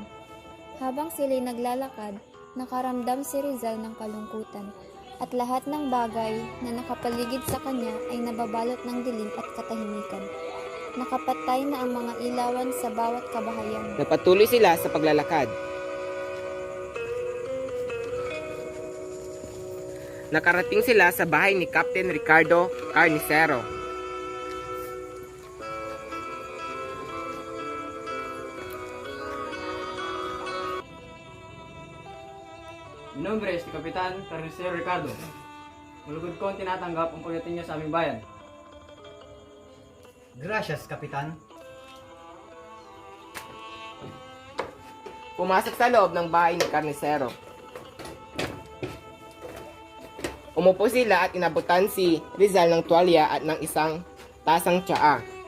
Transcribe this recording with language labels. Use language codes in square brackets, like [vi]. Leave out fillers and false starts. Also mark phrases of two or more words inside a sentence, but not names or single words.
[tl] Habang sila'y naglalakad, nakaramdam si Rizal ng kalungkutan at lahat ng bagay na nakapaligid sa kanya ay nababalot ng dilim at katahimikan. Nakapatay na ang mga ilawan sa bawat kabahayan. Napatuloy sila sa paglalakad. Nakarating sila sa bahay ni Captain Ricardo Carnicero. [es] Mi nombre es Kapitan Carnicero Ricardo. [tl] Malugod ko ang tinatanggap ang pagdating niyo sa aming bayan. [es] Gracias, Kapitan. [tl] Pumasok sa loob ng bahay ni Carnicero. Umupo sila at inabutan si Rizal ng tuwalya at ng isang tasang tsaa.